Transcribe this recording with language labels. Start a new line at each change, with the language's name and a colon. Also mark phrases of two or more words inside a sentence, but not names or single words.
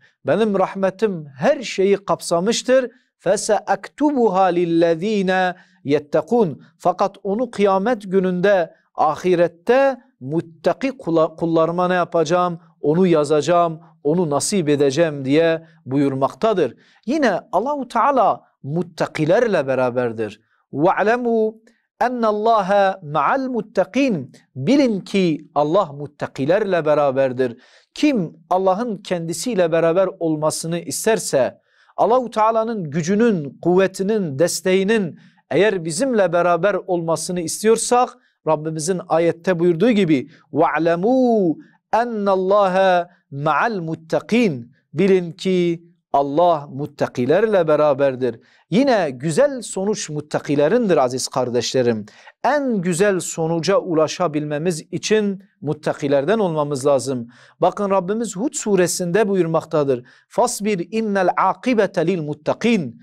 Turkish: Benim rahmetim her şeyi kapsamıştır.
Arabic: فسأكتبها للذين يتقون.
Turkish: Fakat onu kıyamet gününde, ahirette muttaki kullarıma ne yapacağım? Onu yazacağım, onu nasip edeceğim diye buyurmaktadır. Yine Allahu Teala muttakilerle beraberdir.
Arabic: وَعْلَمُوا اَنَّ اللّٰهَ مَعَ الْمُتَّقِينَ.
Turkish: Bilin ki Allah muttakilerle beraberdir. Kim Allah'ın kendisiyle beraber olmasını isterse, Allahu Teala'nın gücünün, kuvvetinin, desteğinin eğer bizimle beraber olmasını istiyorsak, Rabbimizin ayette buyurduğu gibi
Arabic: وَعْلَمُوا اَنَّ اللّٰهَ مَعَ الْمُتَّقِينَ.
Turkish: Bilin ki Allah muttakilerle beraberdir. Yine güzel sonuç muttakilerindir aziz kardeşlerim. En güzel sonuca ulaşabilmemiz için muttakilerden olmamız lazım. Bakın Rabbimiz Hud suresinde buyurmaktadır.
Arabic: فاصبر إن العاقبة للمتقين.